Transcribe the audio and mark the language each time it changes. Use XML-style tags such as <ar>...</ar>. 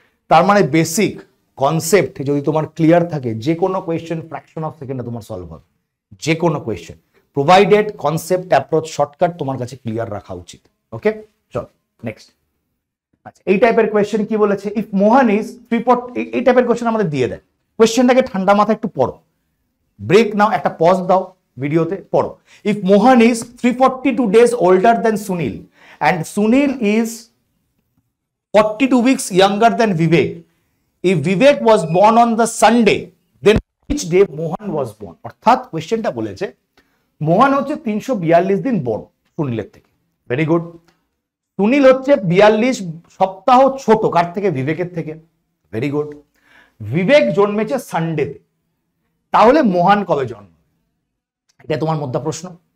<bn>তার মানে basic concept যদি তোমার ক্লিয়ার থাকে, যে কোনো কোয়েশ্চেন</bn> <en>fraction of সেকেন্ডে</en> <bn>তোমার সলভ হবে, যে কোনো question, provided concept approach shortcut তোমার কাছে ক্লিয়ার রাখা উচিত। ওকে, চল নেক্সট। আচ্ছা, এই টাইপের কোয়েশ্চেন কি বলেছে?</bn> <en>if Mohan is 340,</en> <bn>এই টাইপের কোয়েশ্চেন আমাদের দিয়ে দেয়। কোয়েশ্চেনটাকে ঠান্ডা মাথায় একটু পড়ো, ব্রেক নাও, একটা পজ দাও ভিডিওতে, পড়ো।</bn> <en>If Mohan is 342 days older than Sunil and Sunil is 42 weeks younger than Vivek, if Vivek was born on the Sunday, then which day Mohan was born?</en> <bn>অর্থাৎ কোয়েশ্চেনটা বলেছে মোহন হচ্ছে 342 দিন বড় সুনীলের থেকে।</bn> <en>Very good.</en> <bn>সুনীল হচ্ছে 42 সপ্তাহ ছোট কার থেকে? বিবেকের থেকে। Very good. বিবেক জন্মেছে সানডেতে, তাহলে মোহন কবে জন্ম? এটা তোমার মধ্যে প্রশ্ন।</bn>